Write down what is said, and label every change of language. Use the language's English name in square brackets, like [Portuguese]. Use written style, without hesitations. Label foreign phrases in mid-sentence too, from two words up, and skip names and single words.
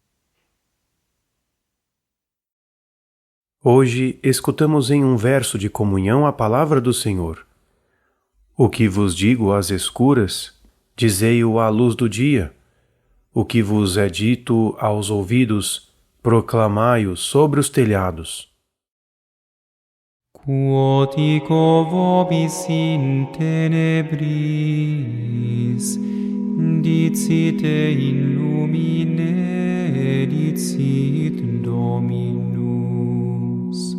[Portuguese] Hoje escutamos em um verso de comunhão a palavra do Senhor. O que vos digo às escuras, dizei-o à luz do dia. O que vos é dito aos ouvidos, proclamai-o sobre os telhados. [Latin] Quotico vobis in tenebris, dicite in lumine, dicit Dominus.